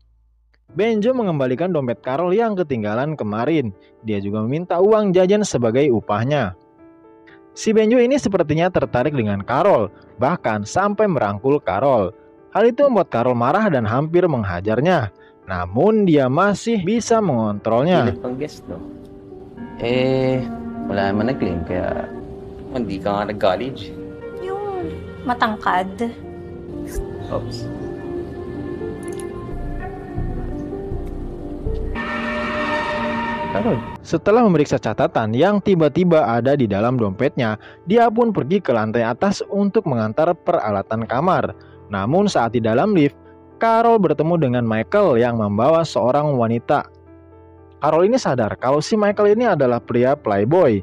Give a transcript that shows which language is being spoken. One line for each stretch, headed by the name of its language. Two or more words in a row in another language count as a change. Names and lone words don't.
Indonesian: Benjo mengembalikan dompet Carol yang ketinggalan kemarin. Dia juga meminta uang jajan sebagai upahnya. Si Benjo ini sepertinya tertarik dengan Carol, bahkan sampai merangkul Carol. Hal itu membuat Carol marah dan hampir menghajarnya. Namun dia masih bisa mengontrolnya.
Filipino: Pilit pang guest, no? Wala naman nag-claim, kaya hindi ka nga nag-college. Yung matangkad. Oops. Carol.
Indonesian: Setelah memeriksa catatan yang tiba-tiba ada di dalam dompetnya, dia pun pergi ke lantai atas untuk mengantar peralatan kamar. Namun saat di dalam lift, Carol bertemu dengan Michael yang membawa seorang wanita. Carol ini sadar kalau si Michael ini adalah pria playboy.